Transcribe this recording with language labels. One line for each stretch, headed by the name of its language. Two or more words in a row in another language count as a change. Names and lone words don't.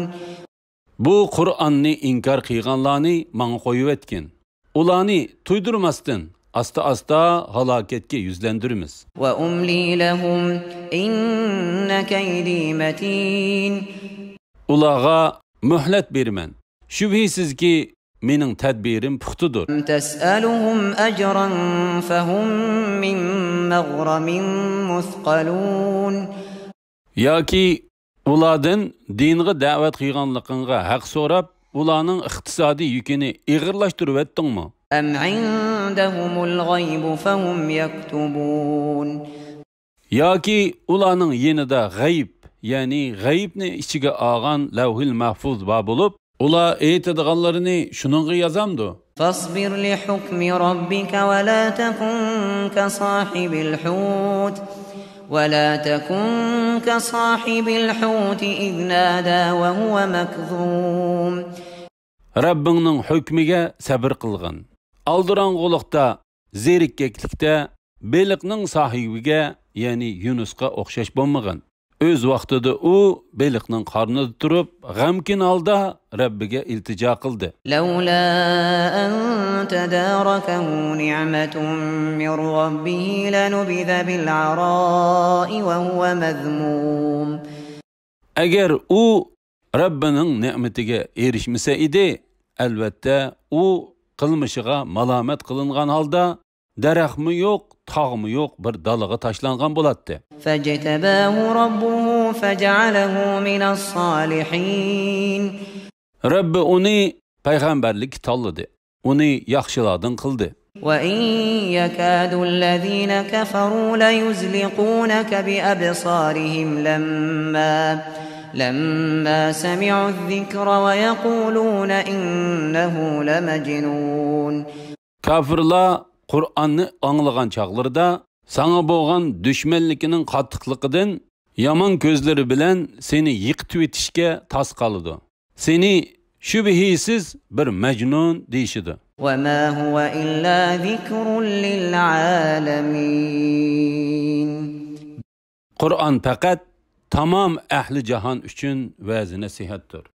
Uzbek: Bu Qur'onni inkor qilganlarni menga qo'yib etkin. Ularni tuydurmasdan asta-asta halokatga yuzlandiramiz.
Arabic: وأملي لهم إن كيدي متين.
Uzbek: Ularga muhlat berman. Shubhisizki mening tadbirim puxtadir.
Arabic: تسألهم أجرا فهم من مغرم مثقلون.
Uzbek: Yoki ulardan dinga da'vat qilganligingga haq so'rab, ularning iqtisodiy yukini ig'irlashtirib etdingmi?
Arabic: أم عندهم الغيب فهم يكتبون
Uzbek: yoki ularning yenida g'ayb, ya'ni g'aybni ichiga olgan
Arabic: اللوح المحفوظ
Uzbek: bor bo'lib, ular aytadiganlarini shuningga yozamdi.
Arabic: فاصبر لحكم ربك ولا تكن كصاحب الحوت إذ نادى وهو مكظوم
Uzbek: Rabbingning hukmiga sabr qilgin. Aldirang'uliqda, zerikkeklikda beliqning sohibiga, ya'ni Yunusga o'xshash bo'lmag'in. O'z vaqtida u beliqning qornida turib, g'amkin holda Rabbiga iltijo qildi.
Arabic: لولا أن تداركه نعمة من ربه لنبذ بالعراء وهو مذموم.
Uzbek: Agar u Rabbining ne'matiga erishmasa edi, albatta u qilmishiga malomat qilingan holda daraxtmi yo'q, tog'mi yo'q bir dalaga tashlangan bo'ladi.
Arabic: فاجتباه ربه فجعله من الصالحين.
Uzbek: Rabbi uni payg'ambarlik tanladi. Uni yaxshilardan qildi.
Arabic: وإن يكاد الذين كفروا ليزلقونك بأبصارهم لما سمعوا الذكر ويقولون إنه لمجنون.
Uzbek: Kafirlar Qur'onni anglagan chaqlarda sana bo'lgan düşmanligining qattiqligidan yomon ko'zlari bilan seni yiqitib etishga tas qoladi. Seni shubhisiz bir majnun deyishidi.
Arabic: وما هو إلا ذكر للعالمين.
Uzbek: Qur'on faqat tamam ahli jahon uchun va'z nasihatdir.